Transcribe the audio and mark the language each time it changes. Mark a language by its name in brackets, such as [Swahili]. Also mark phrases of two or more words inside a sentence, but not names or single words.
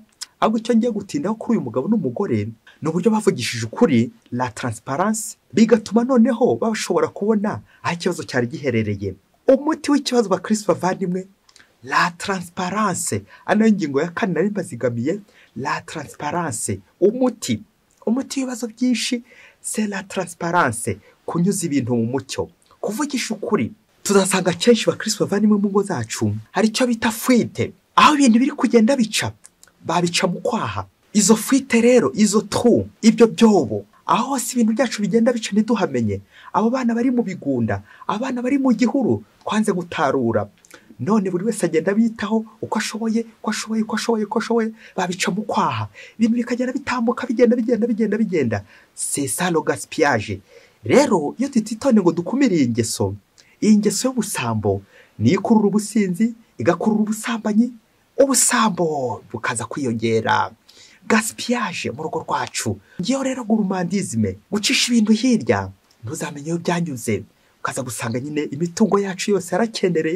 [Kinyarwanda] Ahubwo icyo ngiye gutindaho kuri uyu mugabo n'umugore ni uburyo bavugishije ukuri, [French] la transparence, [Kinyarwanda] bigatuma noneho bashobora kubona aho ikibazo cyari giherereye. Umuti w'ikibazo bakristo bavandimwe, [French] la transparence. [Kinyarwanda] Ano ingingo ya 4 nari mbazigamiye, [French] la transparence. [Kinyarwanda] Umuti w'ibibazo byinshi [French] c'est la transparence, [Kinyarwanda] kunyuza ibintu mu mucyo, kuvugisha ukuri. Tuzasanga kenshi bakristo bavandimwe mu ngo zacu hari icyo bita fuite, aho ibintu biri kugenda bica babica mu kwaha. Izo fuite rero, izo trou, ibyo byobo, aho hose ibintu byacu bigenda bica ntiduhamenye. Abo bana bari mu bigunda, abana bari mu gihuru twanze gutarura, none buri wese agenda bitaho uko ashoboye, babica mu kwaha. Ibintu bikagenda bitambuka bigenda. [French] C'est ça le gaspillage. [Kinyarwanda] Rero iyo tutitone ngo dukumire iyi ngeso y'ubusambo ni ikurura ubusinzi, igakurura ubusambanyi, ubusambo bukaza kwiyongera, gaspillage mu rugo rwacu. Ngiyo rero gourmandisme, gucisha ibintu hirya ntuzamenye iyo byanyuze, ukaza gusanga nyine imitungo yacu yose yarakendereye.